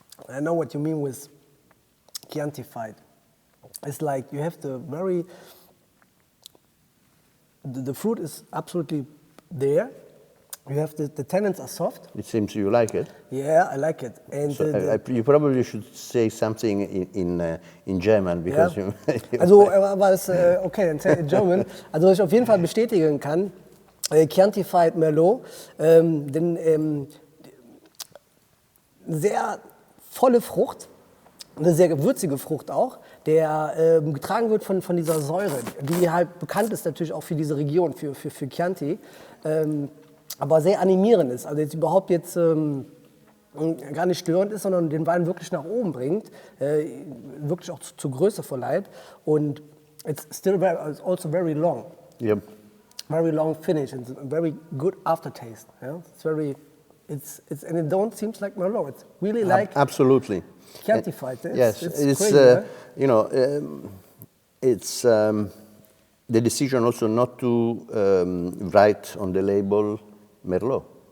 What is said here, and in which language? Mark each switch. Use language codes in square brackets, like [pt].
[en] I know what you mean with Chiantified. It's like you have the fruit is absolutely there. You have the tannins are soft. It seems you like it. Yeah, I like it. And so you probably should say something in German, because you. [de] Also, aber es okay, dann [en] say in German. [de] Also, was ich auf jeden Fall bestätigen kann, Chiantified Merlot, denn sehr volle Frucht, eine sehr gewürzige Frucht auch, der getragen wird von dieser Säure, die halt bekannt ist natürlich auch für diese Region, für Chianti, aber sehr animierend ist. Also jetzt überhaupt gar nicht störend ist, sondern den Wein wirklich nach oben bringt, wirklich auch zur Größe verleiht. [en] Und it's still it's also very long. Yep. Very long finish and very good aftertaste. Yeah? It's and it don't seem like Merlot. It's really like absolutely Chiantified. Yes, it's crazy, right? you know, it's the decision also not to write on the label Merlot.